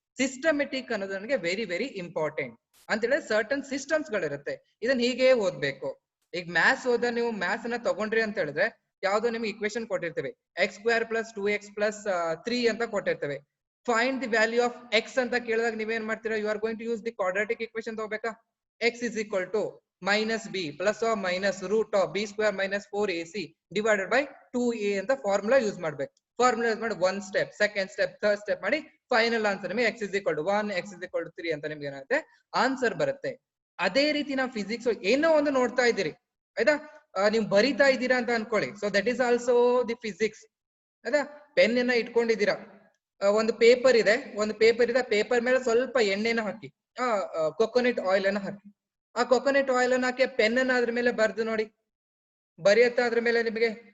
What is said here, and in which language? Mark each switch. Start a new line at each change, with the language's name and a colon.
Kannada: Systematic ಅನ್ನೋದು ನನಗೆ very very important ಅಂತ ಹೇಳಿದ್ರೆ, ಸರ್ಟನ್ ಸಿಸ್ಟಮ್ಸ್ ಗಳಿರುತ್ತೆ, ಇದನ್ನ ಹೀಗೆ ಓದ್ಬೇಕು. ಈಗ ಮ್ಯಾಥ್ಸ್ ಓದ, ನೀವು ಮ್ಯಾಥ್ಸ್ ಅನ್ನ ತಗೊಂಡ್ರಿ ಅಂತ ಹೇಳಿದ್ರೆ, ಯಾವ್ದೋ ನಿಮ್ಗೆ ಇಕ್ವೇಶನ್ ಕೊಟ್ಟಿರ್ತೇವೆ, x² + 2x + 3 ಅಂತ ಕೊಟ್ಟಿರ್ತೇವೆ.
English: find the value of x
Kannada: ಅಂತ ಕೇಳಿದಾಗ ನೀವೇನ್ ಮಾಡ್ತೀರಾ,
English: you are going to use the quadratic equation
Kannada: ತಗೋಬೇಕಾ.
English: x is equal to -b plus or minus root of b² - 4ac divided by 2a
Kannada: ಅಂತ formula use ಮಾಡ್ಬೇಕು. Formula use ಮಾಡಿ 1 step, 2nd step, 3rd step ಮಾಡಿ final answer ನಿಮಗೆ
English: x is equal to 1, x is equal to 3
Kannada: ಅಂತ ನಿಮ್ಗೆ ಏನಾಗುತ್ತೆ, answer ಬರುತ್ತೆ. ಅದೇ ರೀತಿ ನಾವು ಫಿಸಿಕ್ಸ್ ಏನೋ ಒಂದು ನೋಡ್ತಾ ಇದ್ದೀರಿ, ಆಯ್ತಾ, ನೀವು ಬರಿತಾ ಇದ್ದೀರಾ ಅಂತ ಅನ್ಕೊಳ್ಳಿ.
English: So that is also the physics.
Kannada: ಆಯ್ತಾ? ಪೆನ್ ಅನ್ನ ಇಟ್ಕೊಂಡಿದ್ದೀರಾ, ಒಂದು ಪೇಪರ್ ಇದೆ, ಪೇಪರ್ ಮೇಲೆ ಸ್ವಲ್ಪ ಎಣ್ಣೆನ ಹಾಕಿ, ಕೊಕೊನಟ್ ಆಯಿಲ್ ಅನ್ನ ಹಾಕಿ, ಆ ಕೊಕೊನಟ್ ಆಯಿಲ್ ಅನ್ನ ಹಾಕಿ ಪೆನ್ ಅನ್ನ ಅದ್ರ ಮೇಲೆ ಬರ್ದು ನೋಡಿ, ಬರೆಯತ್ತ ಅದ್ರ ಮೇಲೆ ನಿಮಗೆ.